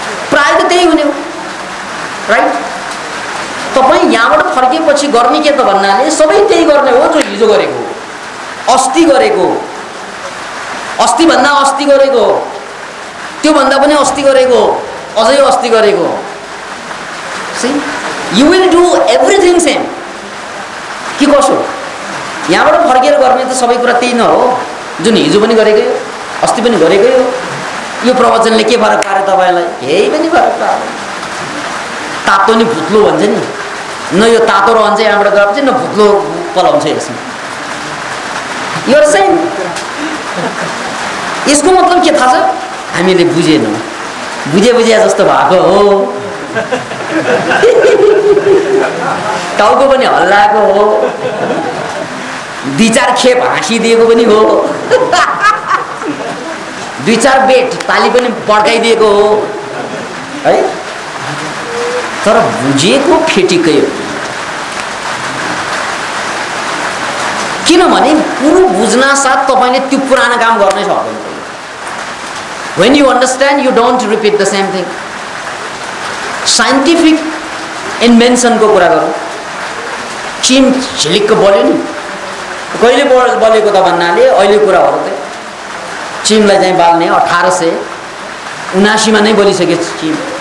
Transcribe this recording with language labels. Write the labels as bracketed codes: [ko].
[ne] प्रायः त त्यही हुने हो, राइट? तपाईँ यहाँबाट फर्केपछि गर्ने के त भन्नाले सबै त्यही गर्ने हो जो हिजो गरेको हो, अस्ति गरेको हो, अस्तिभन्दा अस्ति गरेको हो, त्योभन्दा पनि अस्ति गरेको हो, अझै अस्ति गरेको हो। [en] see you will do everything same [ne] कि कसो? यहाँबाट फर्केर गर्ने त सबै कुरा त्यही न हो जुन हिजो पनि गरेकै हो, अस्ति पनि गरेकै हो। यो प्रवचनले के फरक पार्यो तपाईँलाई? केही पनि फरक पार्यो। तातो नि भुत्लो भन्छ नि, न यो तातो रहन्छ यहाँबाट गएपछि, न भुत्लो पलाउँछ यसमा। यो सेम। यसको मतलब के थाहा छ? हामीले बुझेनौँ, बुझे जस्तो भएको हो। टाउको पनि हल्लाएको हो, दुई चार खेप हाँसिदिएको पनि हो, दुई चार बेट ताली पनि पड्काइदिएको हो है। तर बुझेको फेटिकै हो। किनभने पुरो बुझ्न साथ तपाईँले त्यो पुरानो काम गर्नै सक्दैन। [en] When you understand, you don't repeat the same thing. [ne] Scientific इन्भेन्सनको कुरा गरौँ। चिम झिलिक्क बल्यो नि, कहिले बलेको त भन्नाले अहिले कुराहरू चाहिँ चिमलाई चाहिँ बाल्ने 1879 नै बलिसके चिम।